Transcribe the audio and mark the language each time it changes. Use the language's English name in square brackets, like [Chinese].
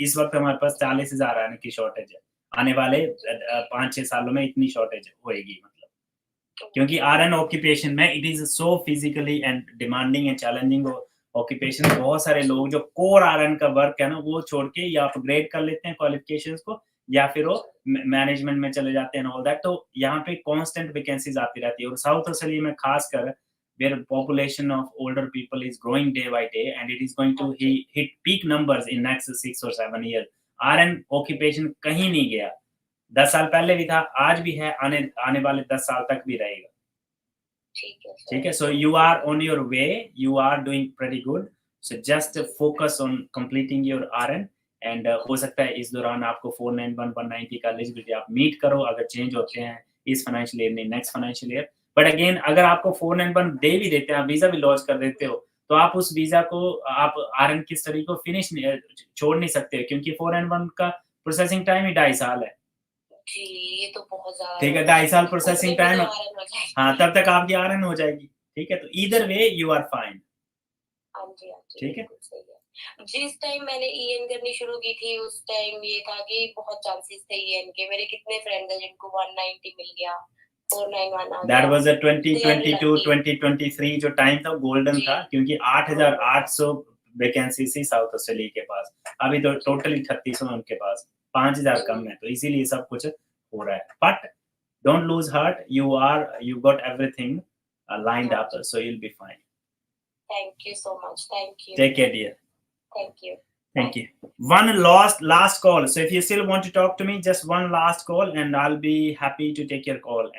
[Hindi] इस वक्त हमारे पास 40,000 आरएन की शॉर्टेज है। आने वाले 5-6 सालों में इतनी शॉर्टेज होएगी, मतलब क्योंकि आरएन ऑक्यूपेशन में [English] It is so physically and demanding and challenging occupation. [Hindi] बहुत सारे लोग जो कोर आरएन का वर्क है ना, वो छोड़ के या अपग्रेड कर लेते हैं क्वालिफिकेशंस को, या फिर वो मैनेजमेंट में चले जाते हैं [English] All that. [Hindi] तो यहाँ पे कांस्टेंट वैकेंसीज आती रहती है। और साउथ ऑस्ट्रेलिया में खासकर [English] where population of older people is growing day by day and it is going to hit peak numbers in next 6 or 7 years. [Hindi] RN occupation कहीं नहीं गया। 10 साल पहले भी था, आज भी है, आने वाले 10 साल तक भी रहेगा। ठीक है। [English] So you are on your way, you are doing pretty good. So just focus on completing your RN and [Hindi] हो सकता है इस दौरान आपको 491, 190 का एलिजिबिलिटी आप मीट करो, अगर चेंज होते हैं इस फाइनेंशियल ईयर में next financial year. But again, अगर आपको 491 दे भी देते हैं, आप वीजा भी लॉन्च कर देते हो, तो आप उस वीजा को, आप आरएन की स्टडी को फिनिश छोड़ नहीं सकते, क्योंकि 491 का प्रोसेसिंग टाइम ही 2.5 साल है। जी, ये तो बहुत ज्यादा, ठीक है, 2.5 साल प्रोसेसिंग टाइम। हाँ, तब तक आपकी आरएन हो जाएगी। ठीक है, तो [English] Either way you are fine. [Hindi] ठीक है। जिस टाइम मैंने ईएन करनी शुरू की थी, उस टाइम ये था कि बहुत चांसेस थे ईएन के। मेरे कितने फ्रेंड्स हैं जिनको 190 मिल गया, 491 आ गया। [English] That was a [Hindi] 2022, 2023 जो टाइम था, गोल्डन था, क्योंकि 8,800 वैकेंसी थी साउथ ऑस्ट्रेलिया के पास। अभी तो टोटली 3,600 उनके पास, 5,000 कम है, तो इसीलिए सब कुछ हो रहा है। [English] But don't lose heart, you got everything lined up, so you'll be fine. Thank you so much. Thank you. Take care, dear. Thank you. Thank you. One last call. So if you still want to talk to me, just one last call and I'll be happy to take your call.